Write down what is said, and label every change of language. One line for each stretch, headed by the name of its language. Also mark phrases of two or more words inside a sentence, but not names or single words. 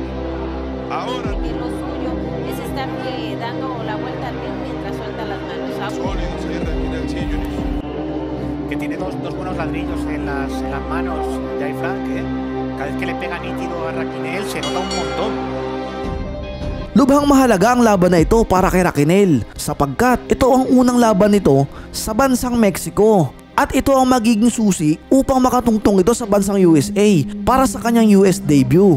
Spanish: Ahora Lo suyo es estar dando la vuelta al ring mientras suelta las manos. sólidos ahí Raquinel, sí, Junior. Que tiene dos buenos ladrillos en las manos de Frank, Cada vez que le pega nítido a Raquinel se nota un montón.
Filipino: Lubhang mahalaga ang laban na ito para kay Raquinel sapagkat ito ang unang laban nito sa bansang Mexico at ito ang magiging susi upang makatungtong ito sa bansang USA para sa kanyang US debut.